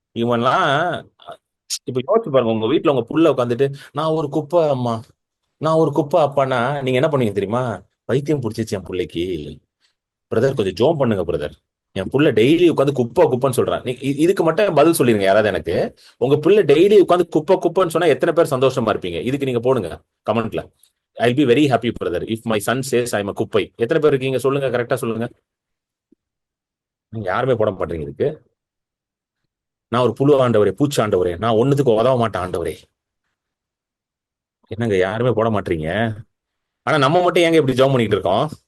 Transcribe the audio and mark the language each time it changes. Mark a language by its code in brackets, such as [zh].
[ta] இவன்லாம் இப்ப யோசிச்சு பாருங்க, உங்க வீட்டுல உங்க புள்ள உட்காந்துட்டு நான் ஒரு குப்பை அம்மா, நான் ஒரு குப்பை அப்பானா நீங்க என்ன பண்ணுவீங்க தெரியுமா? பைத்தியம் பிடிச்சிச்சு என் பிள்ளைக்கு, பிரதர் கொஞ்சம் ஜோம் பண்ணுங்க பிரதர், என் புள்ள டெய்லி உட்காந்து குப்பைன்னு சொல்றான். இதுக்கு மட்டும் பதில் சொல்லிருங்க யாராவது எனக்கு. உங்க புள்ள டெய்லி உட்காந்து குப்பைன்னு சொன்னா எத்தனை பேர் சந்தோஷமா இருப்பீங்க? இதுக்கு நீங்க போடுங்க கமெண்ட்ல. [en] I'll be very happy brother if my son says I'm a குப்பை. [ta] எத்தனை பேர் இருக்கீங்க சொல்லுங்க, கரெக்டா சொல்லுங்க. நீங்க யாருமே போட மாட்டீங்க இதுக்கு. நான் ஒரு புழு ஆண்டவரே, பூச்சி ஆண்டவரே, நான் ஒண்ணுத்துக்கு உதவ மாட்டேன் ஆண்டவரே. என்னங்க யாருமே போட மாட்டீங்க? ஆனா நம்ம மட்டும் ஏங்க இப்படி ஜெபம் பண்ணிட்டு இருக்கோம்?